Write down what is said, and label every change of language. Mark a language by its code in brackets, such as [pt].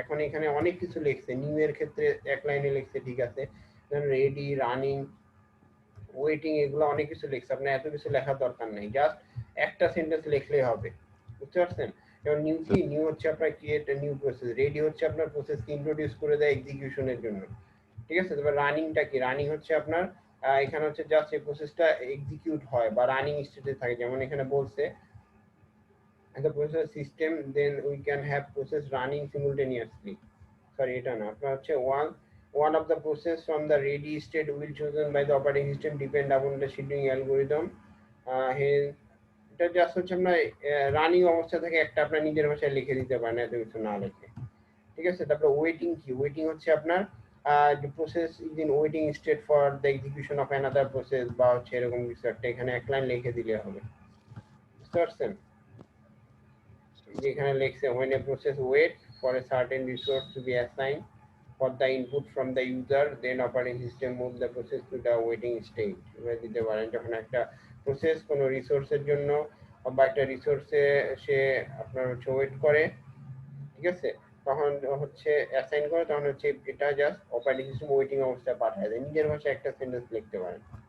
[bn] এখন এখানে অনেক কিছু লিখছে, নিউ এর ক্ষেত্রে এক লাইনে লিখছে, ঠিক আছে, রেডি, রানিং, ওয়েটিং, এগুলো অনেক কিছু লিখছে, আপনার এত কিছু লেখার দরকার নেই, জাস্ট একটা সেন্টেন্স লিখলেই হবে। বুঝতে পারছেন? এবং নিউ কি, নিউ হচ্ছে আপনার ক্রিয়েট নিউ প্রসেস, রেডি হচ্ছে আপনার প্রসেসকে ইন্ট্রোডিউস করে দেয় এক্সিকিউশনের জন্য। ঠিক আছে? তবে রানিংটা কি, রানিং হচ্ছে আপনার এখানে হচ্ছে জাস্ট এই প্রসেসটা এক্সিকিউট হয় বা রানিং স্টেটে থাকে। যেমন এখানে বলছে [en] the process system then we can have process running simultaneously। [bn] Sorry এটা না, আপনার হচ্ছে [en] one of the process from the ready state will chosen by the operating system depend upon the scheduling algorithm। [bn] এটা জাস্ট হচ্ছে আপনার running অবস্থা থেকে একটা আপনার নিজের ভাষায় লিখে দিতে পারেন, এত কিছু না লিখে। ঠিক আছে? তারপরে ওয়েটিং কি, ওয়েটিং হচ্ছে আপনার [en] the process is in waiting state for the execution of another process [bn] বা হচ্ছে এরকম কিছু একটা, এখানে এক লাইন লিখে দিলে হবে। বুঝতে পারছেন? যেখানে লিখছে [en] when a process wait for a certain resource to be assigned for the input from the user, then operating system move the process to the waiting state। [bn] এবার দিতে পারেন যখন একটা প্রসেস কোনো রিসোর্সের জন্য বা একটা রিসোর্সে সে আপনার হচ্ছে ওয়েট করে, ঠিক আছে, তখন হচ্ছে অ্যাসাইন করে, তখন হচ্ছে এটা জাস্ট অপারেটিং সিস্টেম ওয়েটিং অবস্থায় পাঠায় দেয়। নিজের ভাষায় একটা সেন্টেন্স লিখতে পারেন।